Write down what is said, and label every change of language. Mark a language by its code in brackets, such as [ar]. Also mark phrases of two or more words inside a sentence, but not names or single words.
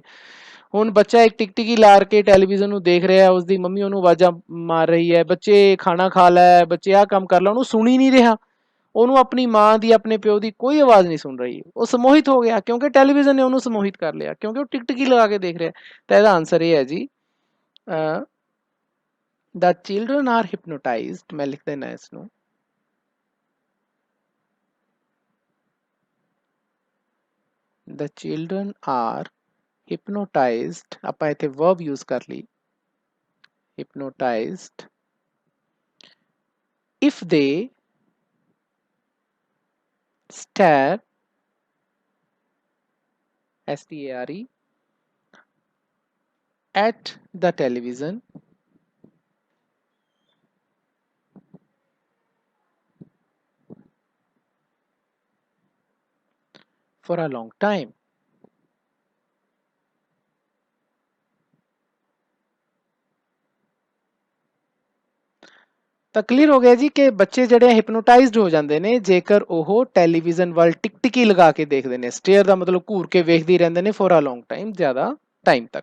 [pa] ਹੁਣ ਬੱਚਾ ਇੱਕ ਟਿਕਟਿਕੀ ਲਾ ਕੇ ਟੈਲੀਵਿਜ਼ਨ ਨੂੰ ਦੇਖ ਰਿਹਾ, ਉਸਦੀ ਮੰਮੀ ਉਹਨੂੰ ਆਵਾਜ਼ਾਂ ਮਾਰ ਰਹੀ ਹੈ, ਬੱਚੇ ਖਾਣਾ ਖਾ ਲੈ, ਬੱਚੇ ਆਹ ਕੰਮ ਕਰ ਲੈ, ਉਹਨੂੰ ਸੁਣ ਹੀ ਨਹੀਂ ਰਿਹਾ। ਉਹਨੂੰ ਆਪਣੀ ਮਾਂ ਦੀ, ਆਪਣੇ ਪਿਓ ਦੀ ਕੋਈ ਆਵਾਜ਼ ਨਹੀਂ ਸੁਣ ਰਹੀ। ਉਹ ਸਮੋਹਿਤ ਹੋ ਗਿਆ ਕਿਉਂਕਿ ਟੈਲੀਵਿਜ਼ਨ ਨੇ ਉਹਨੂੰ ਸਮੋਹਿਤ ਕਰ ਲਿਆ, ਕਿਉਂਕਿ ਉਹ ਟਿਕਟਿਕੀ ਲਗਾ ਕੇ ਦੇਖ ਰਿਹਾ। ਤਾਂ ਇਹਦਾ ਆਨਸਰ ਇਹ ਹੈ ਜੀ, [en] the children are hypnotized। [pa] ਮੈਂ ਲਿਖ ਦੇਣਾ ਇਸ ਨੂੰ, [en] the children are hypnotized। [pa] ਆਪਾਂ ਇੱਥੇ [en] verb use [pa] ਕਰ ਲਈ, [en] hypnotized if they stare stare at the television for a long time। [pa] ਤਾਂ ਕਲੀਅਰ ਹੋ ਗਿਆ ਜੀ ਕਿ ਬੱਚੇ ਜਿਹੜੇ ਹਿਪਨੋਟਾਈਜ਼ਡ ਹੋ ਜਾਂਦੇ ਨੇ ਜੇਕਰ ਉਹ ਟੈਲੀਵਿਜ਼ਨ ਵੱਲ ਟਿਕਟਿਕੀ ਲਗਾ ਕੇ ਦੇਖਦੇ ਨੇ। ਸਟੇਅਰ ਦਾ ਮਤਲਬ ਘੂਰ ਕੇ ਵੇਖਦੇ ਹੀ ਰਹਿੰਦੇ ਨੇ [en] for a long time, [pa] ਜ਼ਿਆਦਾ ਟਾਈਮ ਤੱਕ।